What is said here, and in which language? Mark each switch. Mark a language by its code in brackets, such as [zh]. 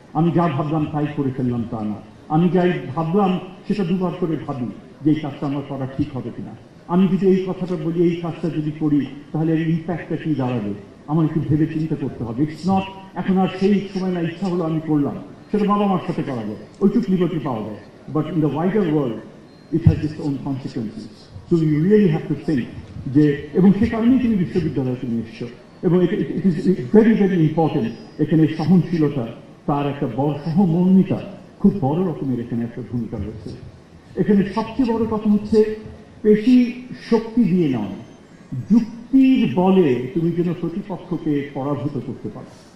[bn] আমি যা ভাবলাম তাই করে ফেললাম তা না। আমি যাই ভাবলাম সেটা দুবার করে ভাবি যে এই কাজটা আমার করা ঠিক হবে কিনা। আমি যদি এই কথাটা বলি, এই কাজটা যদি করি তাহলে এর ইম্প্যাক্টটা কি দাঁড়াবে, আমার একটু ভেবে চিন্তা করতে হবে। [en] it's not [bn] এখন আর সেই সময় না, ইচ্ছা হলো আমি করলাম, সেটা বাবা মার সাথে করা যায়, ওইটুক লিবার্টি পাওয়া যায়। [en] But in the wider world, it has its own consequences. So you really have to think [bn] যে, এবং সে কারণেই তুমি বিশ্ববিদ্যালয়ে তুমি এসছো এবং [en] It is very very important. [bn] এখানে সহনশীলতা, তার একটা বড় সহমর্মিতা খুব বড় রকমের এখানে একটা ভূমিকা রয়েছে। এখানে সবচেয়ে বড় কথা হচ্ছে পেশি শক্তি দিয়ে নয়, যুক্তির বলে তুমি যেন প্রতিপক্ষকে পরাভূত করতে পারো।